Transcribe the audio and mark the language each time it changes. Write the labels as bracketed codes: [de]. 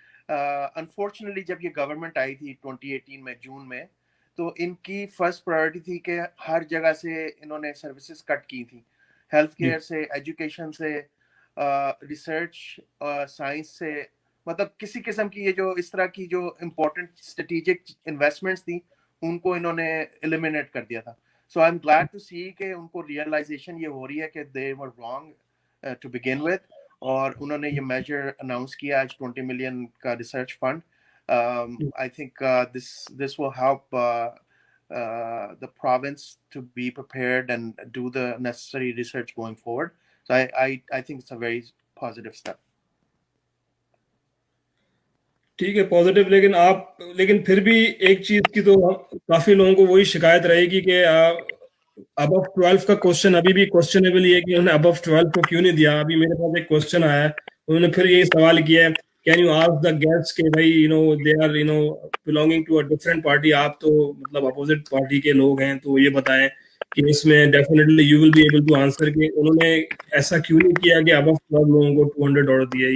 [hi] Unfortunately जब ये government आई थी 2018 में जून में, तो इनकी फर्स्ट प्रायोरिटी थी कि हर जगह से इन्होंने सर्विसेज कट की थी, हेल्थ केयर से, एजुकेशन से, रिसर्च, साइंस से, मतलब किसी किस्म की ये जो इस तरह की जो इम्पोर्टेंट स्ट्रेटेजिक इन्वेस्टमेंट्स थी उनको इन्होंने एलिमिनेट कर दिया था. [en] so I am glad to see [hi] कि उनको रियलाइजेशन ये हो रही है कि [en] they were wrong to begin with, [hi] और उन्होंने ये मेजर अनाउंस किया आज 20 मिलियन का research fund. [en] I think this will help the province to be prepared and do the necessary research going forward. So I think it's a very positive step. [hi] ठीक है, positive. लेकिन फिर भी एक चीज की तो काफी लोगों को वही शिकायत रहेगी कि अबव 12 का क्वेश्चन अभी भी क्वेश्चनेबल है कि उन्होंने अबव 12 को क्यों नहीं दिया. अभी मेरे पास एक क्वेश्चन आया है, उन्होंने फिर यही सवाल किया है, [en] can you ask the guests [hi] के भाई [en] they are belonging to a different party, [hi] आप तो मतलब अपोजिट पार्टी के लोग हैं, तो ये बताएं कि इसमें [en] definitely you will be able to answer [hi] कि उन्होंने ऐसा क्यों नहीं किया कि अबव 12 लोगों को $200 दिए.